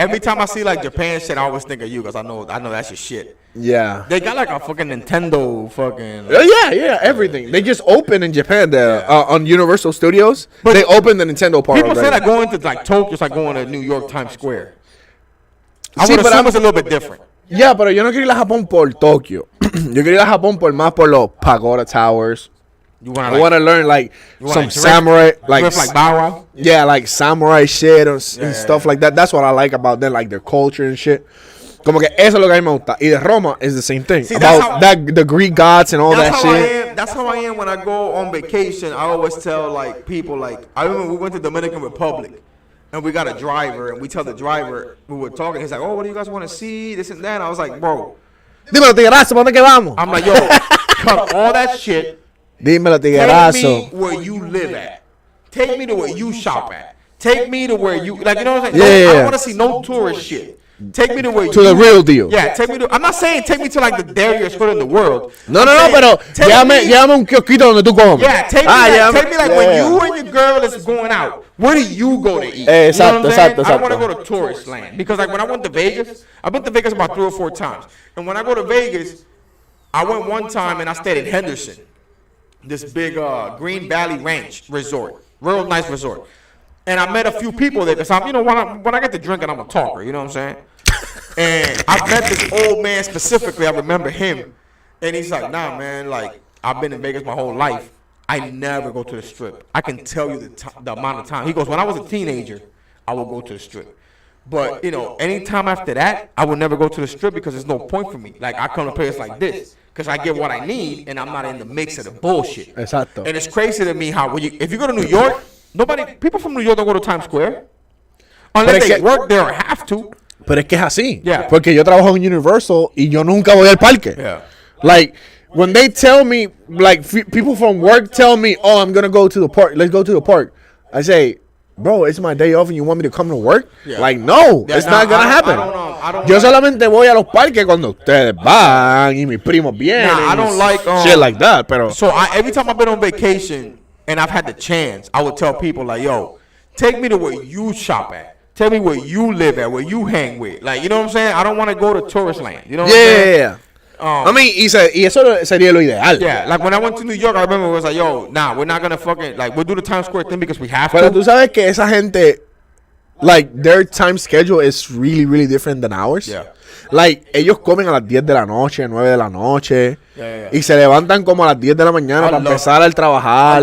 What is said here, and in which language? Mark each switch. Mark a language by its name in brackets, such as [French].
[English] Every time I see like Japan shit, I always think of you because I know that's your shit. Yeah. They got like a fucking Nintendo fucking. Yeah, everything. They just opened in Japan on Universal Studios. But they opened the Nintendo part. People say that going to like Tokyo is like going to New York Times Square. I would assume it's a little bit different. [Spanish] Yeah, pero yo no quiero ir a Japón por Tokyo. Yo quiero ir a Japón más por los Pagoda Towers. [English] I want to learn like some samurai, like Bow Wow. Yeah, like samurai shit and stuff like that. That's what I like about them, like their culture and shit. [Spanish] Como que eso es lo que a mí me gusta. Y de Roma [English] is the same thing. About the Greek gods and all that shit. That's how I am when I go on vacation. I always tell like people like I remember we went to Dominican Republic and we got a driver and we tell the driver we were talking. He's like, "Oh, what do you guys want to see? This and that." And I was like, "Bro, [Spanish] dímelo tiguerazo, ¿dónde que vamos?" [English] I'm like, "Yo, cut all that shit. [Spanish] Dímelo [English] Take [Spanish] tiguerazo. [English] me where you live at. Take me to where you shop at. Take me to where you like. You know what I'm saying? Yeah. I don't want to see no tourist shit." Take me to where the real deal. Yeah, take me to. I'm not saying take me to like the dirtiest foot in the world. [Spanish] No, pero llévame un kiosquito donde tú comes. [English] Yeah, take me like when you and your girl is going out. Where do you go to eat? [Spanish] Exacto. [English] I want to go to tourist land because like when I went to Vegas, I've been to Vegas about 3 or 4 times, and when I go to Vegas, I went one time and I stayed in Henderson, this big Green Valley Ranch resort, real nice resort. And I met a few people there because I'm, when I get to drinking, I'm a talker. You know what I'm saying? And I met this old man specifically. I remember him, and he's like, "Nah, man. Like I've been in Vegas my whole life. I never go to the strip. I can tell you the amount of time." He goes, "When I was a teenager, I would go to the strip, but anytime after that, I would never go to the strip because there's no point for me. Like I come to places like this." Because I get what I need, and I'm not in the mix of the bullshit. [Spanish] Exacto. [English] And it's crazy to me how if you go to New York, people from New York don't go to Times Square unless they work there or have to. [Spanish] Pero es que es así. [English] Yeah. [Spanish] Porque yo trabajo en Universal y yo nunca voy al parque. [English] Yeah. Like, when they tell me, like, people from work tell me, oh, I'm going to go to the park. Let's go to the park. I say, bro, it's my day off and you want me to come to work? Yeah. Like, no, it's not going to happen. I don't [Spanish] Yo solamente voy a los parques cuando ustedes van y mis primos vienen. [English] I don't like shit like that. [Spanish] Pero. [English] So every time I've been on vacation and I've had the chance, I would tell people like, yo, take me to where you shop at. Tell me where you live at, where you hang with. Like, you know what I'm saying? I don't want to go to tourist land. You know what I'm saying? Yeah. I mean, [Spanish] y eso sería lo ideal. [English] Yeah, like when I went to New York, I remember it was like, yo, nah, we're not going to fucking, like, we'll do the Times Square thing because we have to. [Spanish] Pero tú sabes que esa gente, [English] like, their time schedule is really, really different than ours. Yeah. Like, [Spanish] ellos comen a las 10 de la noche, 9 de la noche. [English] Yeah. [Spanish] Y se levantan como a las 10 de la mañana para empezar a trabajar.